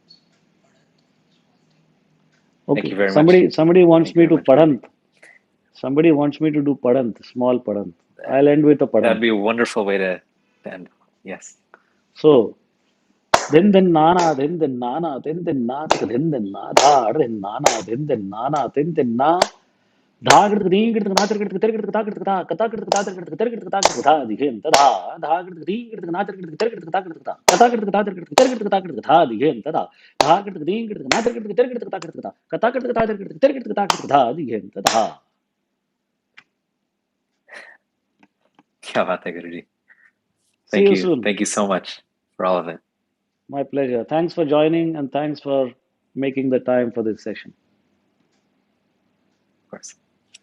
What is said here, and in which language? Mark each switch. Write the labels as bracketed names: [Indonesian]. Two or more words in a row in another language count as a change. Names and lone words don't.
[English] Thank Okay. you very much. Somebody wants Thank you me very to much, Guruji. padant. Somebody wants me to do padant, small padant. I'll end with a That'd padant. be a wonderful way to end. Yes. So, then nana, then na, then na, da, then nana, then na. Dhagrid ding na tergid tergid takid ta katakid ta tergid tergid takid ta dighen ta dha dhagrid ding na tergid tergid takid ta katakid ta tergid tergid takid ta dighen ta dha dhagrid ding na tergid tergid takid ta katakid ta tergid tergid takid ta dighen ta dha. [Hindi] क्या बात है, गुरुजी. [English] See Thank you you. soon. Thank you so much for all of it. My pleasure. Thanks for joining and thanks for making the time for this session. Of course.